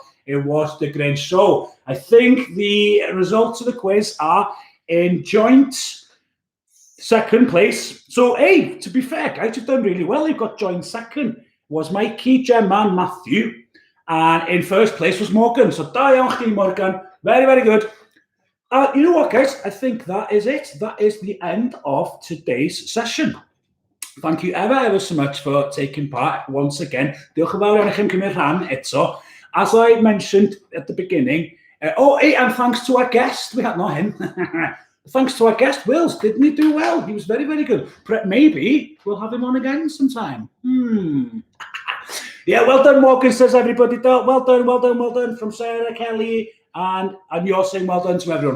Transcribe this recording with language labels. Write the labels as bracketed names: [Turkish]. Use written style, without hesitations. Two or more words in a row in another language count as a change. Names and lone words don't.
[English] It was the Grinch. So I think the results of the quiz are in joint second place. So, hey, to be fair, guys, you've done really well. You've got joint second. Was Mikey, Gemma, and Matthew. And in first place was Morgan. [Welsh] So, da iawn chdi, Morgan. [English] Very, very good. You know what, guys? I think that is it. That is the end of today's session. Thank you ever so much for taking part once again. [Welsh] Diolch yn fawr iawn i chi'n cymryd rhan eto. [English] As I mentioned at the beginning, and thanks to our guest, we had not him. Thanks to our guest, Wills, didn't he do well? He was very, very good. Maybe we'll have him on again sometime. Yeah, well done, Morgan, says everybody. Well done from Sarah, Kelly, and you're saying well done to everyone.